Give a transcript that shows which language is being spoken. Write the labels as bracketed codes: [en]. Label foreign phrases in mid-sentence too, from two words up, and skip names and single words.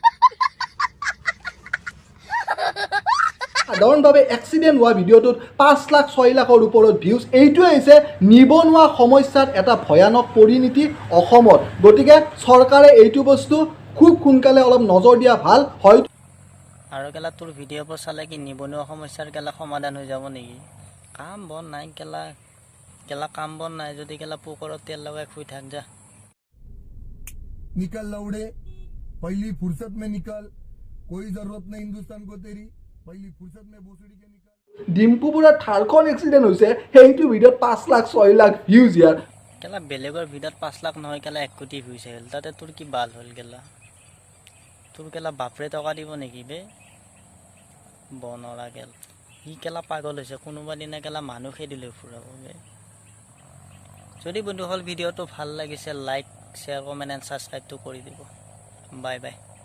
[as] সাধাৰণভাৱে এক্সিডেণ্ট হোৱা ভিডিঅ'টোত ৫ লাখ ৬ লাখৰ ওপৰত ভিউজ এইটোৱে হৈছে নিবনুৱা সমস্যাৰ এটা ভয়ানক পৰিণতি অসমত গতিকে চৰকাৰে এইটো বস্তু খুব সোনকালে অলপ নজৰ দিয়া ভাল হয় আৰু কেলা তোৰ ভিডিঅ'বোৰ চালে কি নিবনুৱা সমস্যাৰ কেলা সমাধান হৈ যাব নেকি কাম বন নাই কেলা কাম বন নাই যদি কেলা পোকৰত তেল লগাই শুই থাক যা [hi] निकल लौड़े पहली फुर्सत में निकल कोई जरूरत नहीं हिंदुस्तान को तेरी पहली फुर्सत में भोसड़ी के निकल [as] ডিম্পু বৰুৱাৰ থাৰখন এক্সিডেণ্ট হৈছে সেইটো ভিডিঅ'ত ৫ লাখ ৬ লাখ ভিউজ ইয়াৰ কেলা বেলেগৰ ভিডিঅ'ত ৫ লাখ নহয় কেলা ১ কোটি ভিউজ আহিল তাতে তোৰ কি বাল হ'ল কেলা তোৰ কেলা বাপৰে টকা দিব নেকি বে বনৰা কেলা সি কেলা পাগল হৈছে কোনোবা দিনা কেলা মানুহ খেদিলৈ ফুৰাব বে যদি বন্ধুসকল ভিডিঅ'টো ভাল লাগিছে [en] like share comment and [as] ছাবস্ক্ৰাইবটো কৰি দিব [en] bye bye